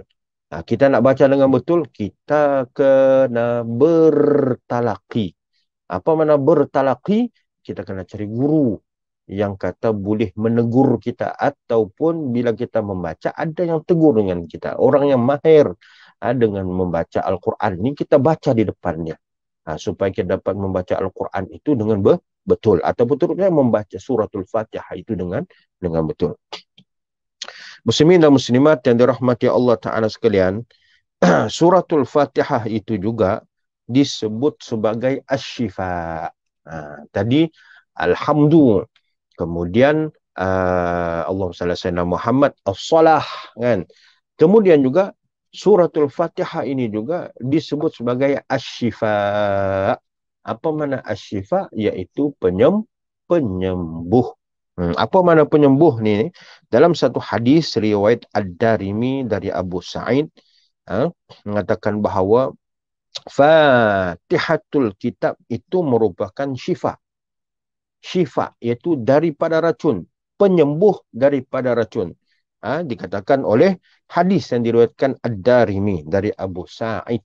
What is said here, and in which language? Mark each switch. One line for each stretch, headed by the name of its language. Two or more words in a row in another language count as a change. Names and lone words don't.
Malay: Kita nak baca dengan betul, kita kena bertalaki. Apa makna bertalaki? Kita kena cari guru yang kata boleh menegur kita, ataupun bila kita membaca ada yang tegur dengan kita. Orang yang mahir dengan membaca Al-Quran ini, kita baca di depannya. Supaya kita dapat membaca Al-Quran itu dengan betul, atau betul-betul membaca suratul Fatihah itu dengan betul. Muslimin dan muslimat yang dirahmati Allah Ta'ala sekalian, suratul Fatihah itu juga disebut sebagai asy-syifa. Tadi alhamdu, kemudian
Arabic: اللهم صل على سيدنا محمد
Malay: as-salah, kan. Kemudian juga suratul Fatihah ini juga disebut sebagai asy-syifa. Apa makna asy-syifa? Yaitu penyembuh. Apa makna penyembuh ni? Dalam satu hadis riwayat Ad-Darimi dari Abu Sa'id, mengatakan bahawa Fatihatul Kitab itu merupakan syifa. Syifa iaitu daripada racun, penyembuh daripada racun. Dikatakan oleh hadis yang diriwayatkan Ad-Darimi dari Abu Sa'id.